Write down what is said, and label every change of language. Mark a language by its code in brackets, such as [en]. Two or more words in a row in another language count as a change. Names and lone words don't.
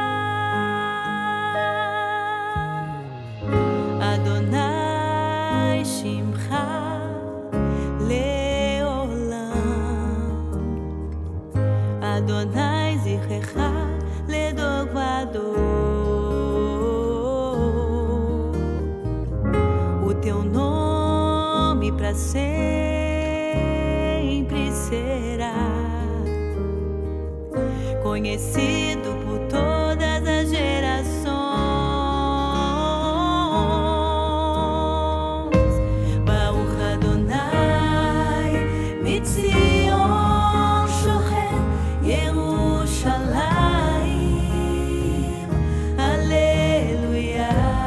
[he] אדוני שמך לעולם, אדוני זכרך לדור ודור, [pt] o teu nome para sempre será conhecido por todas as gerações. [he] ברוך אדוני מציון שוכן ירושלים, הללויה.